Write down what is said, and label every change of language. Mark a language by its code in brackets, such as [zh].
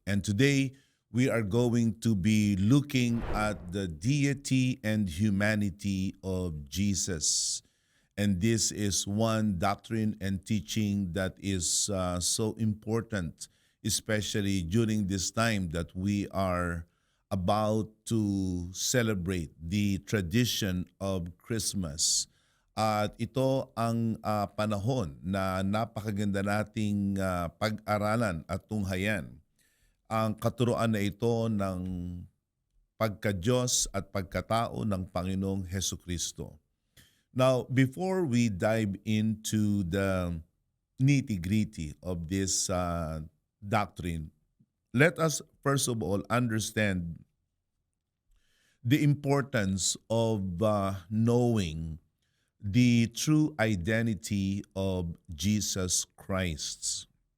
[en] And today we are going to be looking at the deity and humanity of Jesus. And this is one doctrine and teaching that is so important, especially during this time that we are about to celebrate the tradition of Christmas. [tl] At ito ang panahon na napakaganda nating pag-aralan at tunghayan. Ang katuruan na ito ng pagka-Diyos at pagkatao ng Panginoong Hesukristo. [en] Now, before we dive into the nitty-gritty of this doctrine, let us first of all understand the importance of knowing the true identity of Jesus Christ.